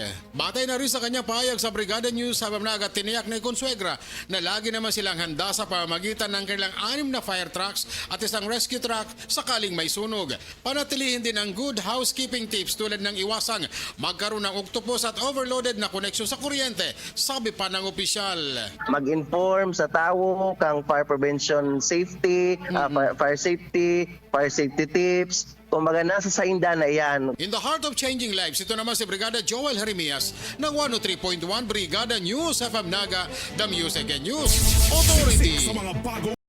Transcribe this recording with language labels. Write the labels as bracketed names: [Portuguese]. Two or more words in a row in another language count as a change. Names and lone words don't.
[Filipino] Batay na rin sa kanyang pahayag sa Brigada News habang tiniyak ni Consuegra na lagi naman silang handa sa pamamagitan ng kanilang 6 na fire trucks at isang rescue truck sakaling may sunog. Panatilihin din ang [English] good housekeeping tips [Filipino] tulad ng iwasang magkaroon ng octopus at overloaded na koneksyon sa kuryente, sabi pa ng opisyal. [Bikol] Mag-inform sa tao kang [English] fire prevention safety, fire safety tips. [Bikol] Kumbaga nasa sainda na yan. [English] In the heart of changing lives, [Filipino] ito naman si Brigada Joel Jeremias ng 103.1 Brigada News FM Naga, [English] the Music and News Authority. [Filipino] Sa mga bago